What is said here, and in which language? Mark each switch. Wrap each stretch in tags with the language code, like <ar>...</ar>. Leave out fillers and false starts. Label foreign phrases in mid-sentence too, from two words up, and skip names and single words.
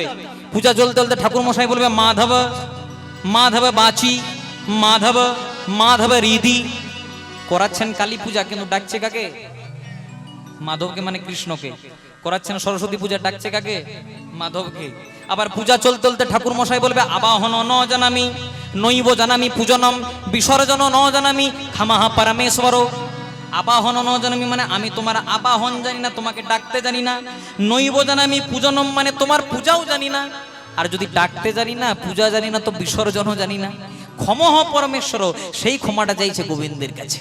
<bn>পূজা চলতে চলতে ঠাকুর মশাই বলবে মাধব মাধব বাঁচি, মাধব মাধব রিধি। করাচ্ছেন কালী পূজা, কিন্তু ডাকছে কাকে? মাধবকে, মানে কৃষ্ণকে। করাচ্ছেন সরস্বতী পূজা, ডাকছে কাকে? মাধবকে। আবার পূজা চলতে চলতে ঠাকুর মশাই বলবে</bn> <sa>আবাহন ন জানামি নৈব জানামি পূজনম বিসর্জন ন জানামি খামাহা পরমেশ্বর। আবাহন ন জানামি</sa> <bn>মানে আমি তোমার আবাহন জানি না, তোমাকে ডাকতে জানি না।</bn> <sa>নৈব জানামি পূজনম</sa> <bn>মানে তোমার পূজাও জানি না। আর যদি ডাকতে জানি না, পূজা জানি না, তো বিসর্জনও জানি না।</bn> <sa>ক্ষমহ পরমেশ্বর,</sa> <bn>সেই ক্ষমাটা চাইছে গোবিন্দের কাছে।</bn>